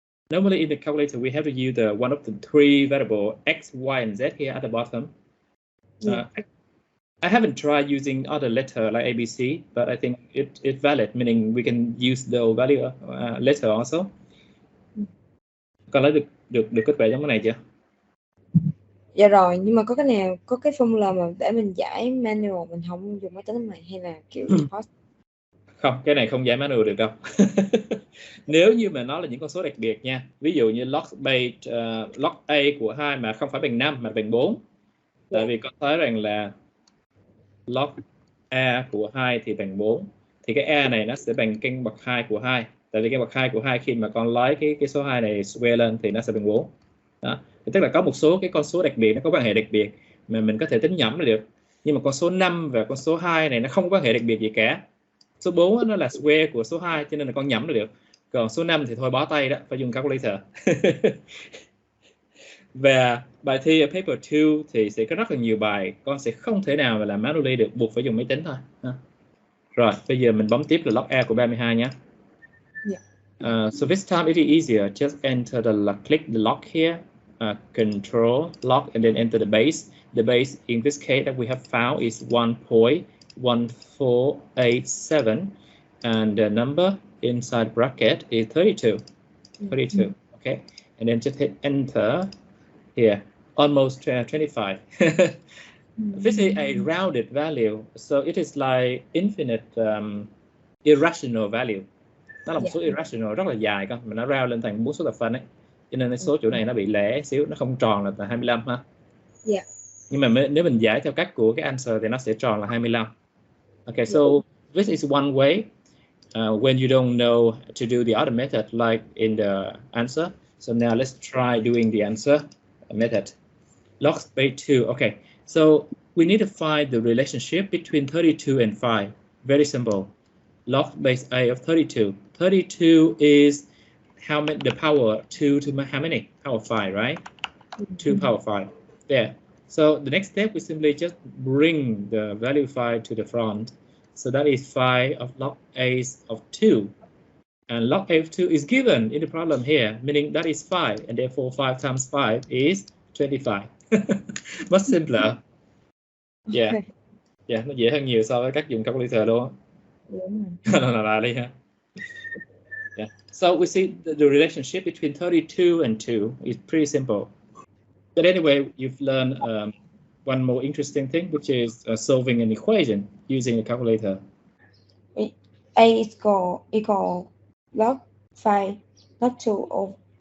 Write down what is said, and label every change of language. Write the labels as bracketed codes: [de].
[en] Normally in the calculator, we have to use one of the 3 variable X, Y, and Z here at the bottom. I haven't tried using other letter like ABC, but I think it's valid, meaning we can use the value letter also. [vi] Con lấy được kết quả giống cái này chưa? Dạ rồi, nhưng mà có cái nào, có cái formula mà để mình giải manual, mình không dùng máy tính này hay là kiểu Không, cái này không giải manual được đâu. Nếu như mà nó là những con số đặc biệt nha, ví dụ như log base log A của 2 mà không phải bằng 5 mà bằng 4. Tại vì con thấy rằng là log A của 2 thì bằng 4, thì cái A này nó sẽ bằng căn bậc 2 của 2. Tại vì căn bậc 2 của 2 khi mà con lấy cái số 2 này square lên thì nó sẽ bằng 4. Đó. Thì tức là có một số cái con số đặc biệt nó có quan hệ đặc biệt mà mình có thể tính nhẩm là được. Nhưng mà con số 5 và con số 2 này nó không có quan hệ đặc biệt gì cả. Số 4 nó là square của số 2 cho nên là con nhẩm là được. Còn số 5 thì thôi bó tay đó, phải dùng calculator. Và bài thi ở paper 2 thì sẽ có rất là nhiều bài con sẽ không thể nào mà làm manually được, buộc phải dùng máy tính thôi. Rồi, bây giờ mình bấm tiếp là log A của 32 nhé. [en] So this time it is easier. Just enter click the log here, control log, and then enter the base. The base in this case that we have found is 1.1487, and the number inside bracket is 32. 32. Okay, and then just hit enter here. Almost 25. This is a rounded value, so it is like infinite irrational value. [vi] Nó là một số irrational rất là dài con, mà nó round lên thành 4 số thập phân ấy, cho nên cái số chỗ này nó bị lẻ xíu, nó không tròn là 25 ha. Nhưng mà nếu mình giải theo cách của cái answer thì nó sẽ tròn là 25. [en] Okay, so this is one way when you don't know to do the other method like in the answer. So now let's try doing the answer method. Log base 2. Okay, so we need to find the relationship between 32 and 5. Very simple. Log base A of 32. 32 is how many, the power 2 to how many? Power 5, right? 2 power 5. There. So the next step, we simply just bring the value 5 to the front. So that is 5 of log A of 2. And log A of 2 is given in the problem here, meaning that is 5. And therefore 5 times 5 is 25. Much simpler. Yeah. [vi] Yeah, nó dễ hơn nhiều so với cách dùng calculator luôn. [en] Yeah. So we see the relationship between 32 and 2 is pretty simple. But anyway, you've learned one more interesting thing, which is solving an equation using a calculator. A is equal log 5, log 2 of